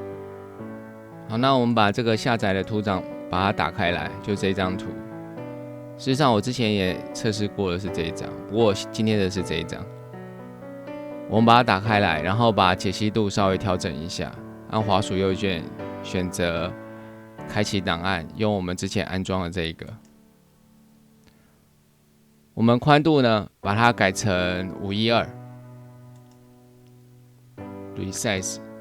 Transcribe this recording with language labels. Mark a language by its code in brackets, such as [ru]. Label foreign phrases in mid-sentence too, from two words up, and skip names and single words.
[zh] 好，那我們把這個下載的圖檔把它打開來，就這張圖。实际上我之前也测试过的是这一张，不过今天的是这一张。我们把它打开来，然后把解析度稍微调整一下，按滑鼠右键选择开启档案，用我们之前安装的这一个。我们宽度呢，把它改成512 resize。